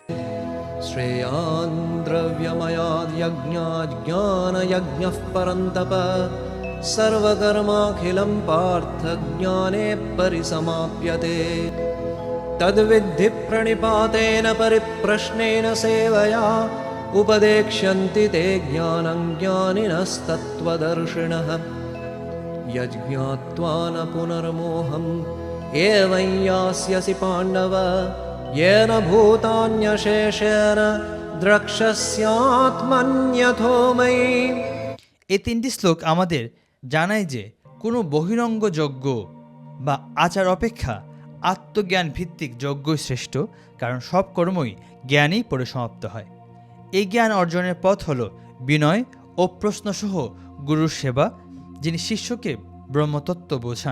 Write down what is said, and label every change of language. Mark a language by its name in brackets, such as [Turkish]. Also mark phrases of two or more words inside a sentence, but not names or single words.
[Sanskrit] শ্রেয়ান দ্রব্যময়াদ যজ্ঞাৎ জ্ঞানযজ্ঞঃ পরন্তপ সর্বকর্মাখিলং পার্থ জ্ঞানে পরিসমাপ্যতে তদ্বিদ্ধি প্রণিপাতেন পরিপ্রশ্নেন সেবয়া উপদেক্ষ্যন্তি তে জ্ঞানং জ্ঞানিনস্তত্ত্বদর্শিনঃ यज्ञात्वा न पुनर्मोहम् एवं यास्यसि पाण्डव येन भूतान्यशेषेण द्रक्ष्यस्यात्मन्यथो मयि। [Bangla] এই 3টি শ্লোক আমাদের জানায় যে কোনো বহিরঙ্গ যজ্ঞ বা আচার অপেক্ষা আত্মজ্ঞান ভিত্তিক যজ্ঞই শ্রেষ্ঠ, কারণ সব কর্মই জ্ঞানেই পরিসমাপ্ত হয়। এই জ্ঞান অর্জনের পথ হল বিনয় ও প্রশ্নসহ গুরুর সেবা, যিনি শিষ্যকে ব্রহ্মতত্ত্ব বোঝান।